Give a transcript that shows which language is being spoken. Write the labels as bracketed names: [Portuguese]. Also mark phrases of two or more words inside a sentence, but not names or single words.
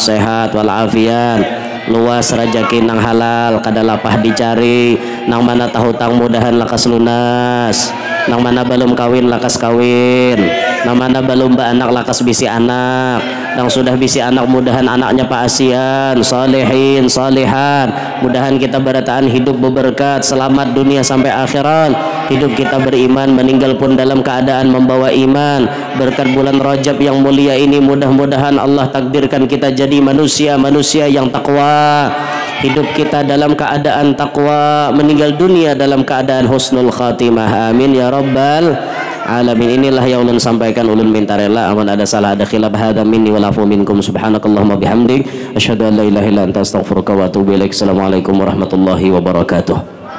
[Banjar] sehat walafiat, luas rezeki nang halal kada lapah dicari, nang mana tahu tang mudahan lakas lunas, nang mana belum kawin lakas kawin, namana balumba anak lakas bisi anak, yang sudah bisi anak mudahan anaknya Pak Asian, salihin, salihan, mudahan kita berataan hidup berberkat, [Indonesian] selamat dunia sampai akhirat, hidup kita beriman, meninggal pun dalam keadaan membawa iman. Berkat bulan Rajab yang mulia ini mudah-mudahan Allah takdirkan kita jadi manusia yang takwa, hidup kita dalam keadaan takwa, meninggal dunia dalam keadaan [Arabic] حسن الخاتمة, آمين يا رب العالمين. [Banjar] Inilah yang ulun sampaikan, ulun minta rela aman ada salah ada khilaf [Arabic] هذا مني والعفو منكم، سبحانك اللهم وبحمدك أشهد أن لا إله إلا أنت أستغفرك وأتوب إليك. السلام عليكم ورحمة الله وبركاته.